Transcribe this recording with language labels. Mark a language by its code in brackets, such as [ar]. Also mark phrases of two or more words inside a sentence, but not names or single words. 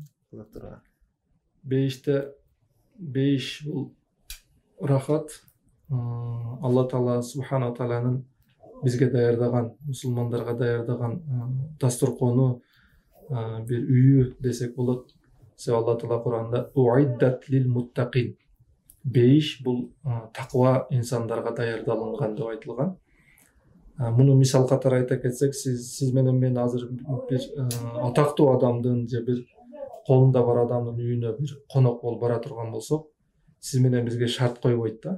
[ky] Бейиш бул рахат. Алла Таала субхана тааланын бизге даярдаган, мусулмандарга даярдаган дасторкону, бир үйү десек болот. Себеби Алла Таала Кур'анда [ar] أعدت للمتقين. [ky] Бейиш бул таква инсандарга даярдалынган деп айтылган. Муну мисал катары айта кетсек, сиз менен мен азыр бир атактуу адамдын же бир колунда бар адамдын үйүнө бир конок болуп бара турган болсок, сиз менен бизге шарт койбойт да.